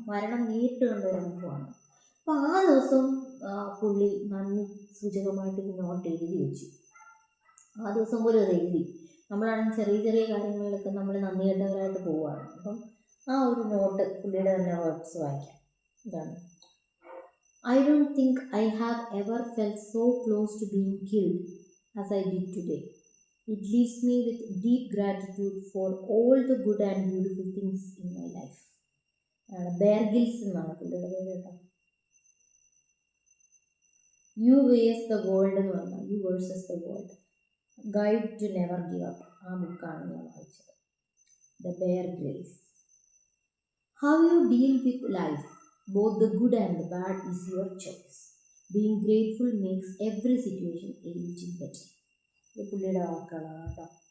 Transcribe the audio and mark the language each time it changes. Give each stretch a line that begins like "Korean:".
Malayalam: മരണം നേരിട്ട് കണ്ടൊരു അനുഭവമാണ്. അപ്പോൾ ആ ദിവസം പുള്ളി നന്ദി സൂചകമായിട്ട് നോട്ട് എഴുതി വെച്ചു. ആ ദിവസം പോലും അത് എഴുതി. നമ്മളാണെങ്കിൽ ചെറിയ ചെറിയ കാര്യങ്ങളിലൊക്കെ നമ്മൾ നന്ദി കെട്ടവരായിട്ട് പോവുകയാണ്. അപ്പം ആ ഒരു നോട്ട് പുള്ളിയുടെ തന്നെ വേർഡ്സ് വായിക്കാം. ഇതാണ്:
English: I don't think I have ever felt so close to being killed as I did today. It leaves me with deep gratitude for all the good and beautiful things in my life.
Malayalam: Bear gills എന്നാണ് പുള്ളിയുടെ പേര് കേട്ടോ.
English: you versus the world
Malayalam: എന്ന് പറഞ്ഞാൽ
English: You versus the world, guide to never give up.
Malayalam: ആ ബുക്കാണ് ഞാൻ വായിച്ചത്. The bear grills.
English: How you deal with life, both the good and the bad, is your choice. Being grateful makes every situation a little better.
Malayalam: ഇത് പുള്ളിയുടെ വാക്കുകളാണ് കേട്ടോ.